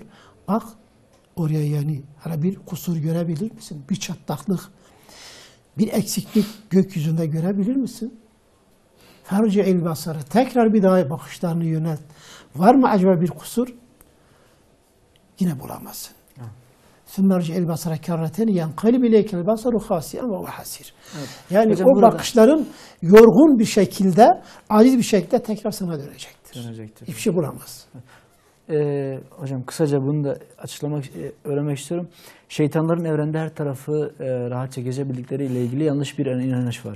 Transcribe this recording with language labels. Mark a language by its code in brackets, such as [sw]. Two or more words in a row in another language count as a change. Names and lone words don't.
[tr] Bak oraya yani hala bir kusur görebilir misin? Bir çatlaklık, bir eksiklik gökyüzünde görebilir misin? [ar] فارجع البصر. [tr] Tekrar bir daha bakışlarını yönelt. Var mı acaba bir kusur? Yine bulamazsın. [ar] ثُمَّ الْبَصَرَ كَرَّتَيْنِ يَنْقَلِبْ إِلَيْكَ الْبَصَرُ خَاسِئًا وَهُوَ حَسِيرٌ. [tr] Yani hocam, o bakışların yorgun bir şekilde, aciz bir şekilde tekrar sana dönecektir. Hiçbir şey bulamaz. Hocam kısaca bunu da öğrenmek istiyorum. Şeytanların evrende her tarafı rahatça gezebildikleri ile ilgili yanlış bir inanış var.